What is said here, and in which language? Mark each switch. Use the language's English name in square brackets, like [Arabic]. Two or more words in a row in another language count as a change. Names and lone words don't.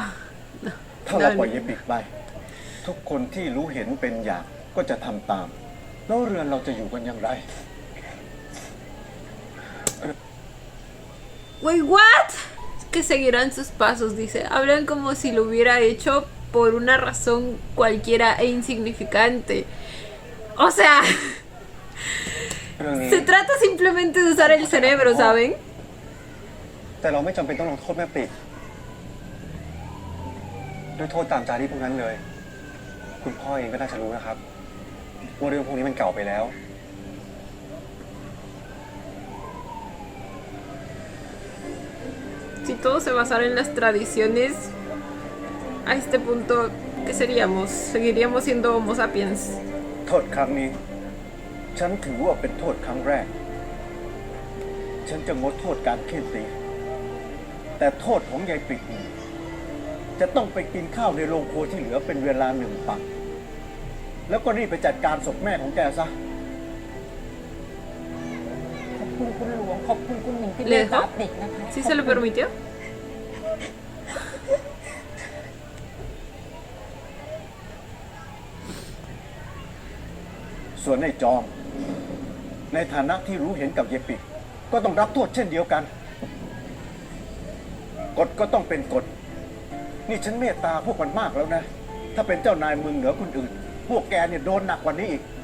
[Thai] ถ้าเราปล่อยเยปิกไป ทุกคนที่รู้เห็นเป็นอย่างก็จะทำตาม แล้วเรือนเราจะอยู่กันอย่างไร [English] Wait, what? [Spanish] Que seguirán sus pasos, dice. Hablan como si lo hubiera hecho por una razón cualquiera e insignificante. O sea, [Thai] เรื่องนี้ [Spanish] se trata simplemente de usar el cerebro, ¿saben? [Thai] แต่เราไม่จำเป็นต้องลงโทษแม่ปิดด้วยโทษตามจารีตพวกนั้นเลย คุณพ่อเองก็น่าจะรู้นะครับว่าเรื่องพวกนี้มันเก่าไปแล้ว [Spanish] Si todo se basara en las tradiciones, a este punto, ¿qué seríamos? Seguiríamos siendo Homo sapiens. [Thai] โทษครั้งนี้ ฉันถือว่าเป็นโทษครั้งแรก ฉันจะงดโทษการเฆี่ยนตี แต่โทษของยายปิกนี่จะต้องไปกินข้าวในโรงครัวที่เหลือเป็นเวลา1 ปัก แล้วก็รีบไปจัดการศพแม่ของแกซะ ขอบคุณคุณหลวง ขอบคุณคุณหญิงที่เม [Spanish] Le [Thai] ตตา [Spanish] dejo. [Thai] ปลิกนะคะ [Spanish] ¿Sí se lo permitió? [Thai] ส่วนในจอม ในฐานะที่รู้เห็นกับเยปิก ก็ต้องรับโทษเช่นเดียวกัน กฎก็ต้องเป็นกฎ นี่ฉันเมตตาพวกมันมากแล้วนะ ถ้าเป็นเจ้านายเมืองเหนือคนอื่น พวกแกเนี่ยโดนหนักกว่านี้อีก